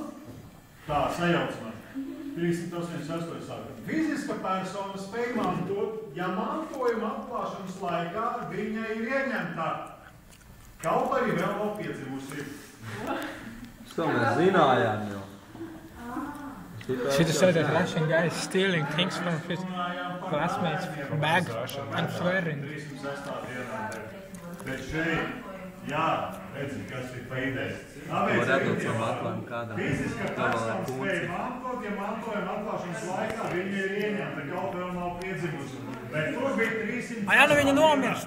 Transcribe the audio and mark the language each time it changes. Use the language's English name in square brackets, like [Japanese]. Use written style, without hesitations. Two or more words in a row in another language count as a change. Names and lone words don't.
[Latvian] Tā, sajauc man. 388 saka. Fiziska persona spēj mantot, ja mantojuma atklāšanas laikā viņa ir ieņemta. Kaut arī vēl nav piedzimusi. To mēs zinājām jau. [English] She just said that Russian guy is stealing things from his classmates' bag and swearing. [Latvian] Bet šeit, jā, redzi, kas ir pa idejas. Fiziska persona spēja mantot, ja mantojuma atklāšanas laikā viņa ir ieņemta, kaut vēl nav piedzimusi. Bet tur bija 300... A ja nu viņa nomirst?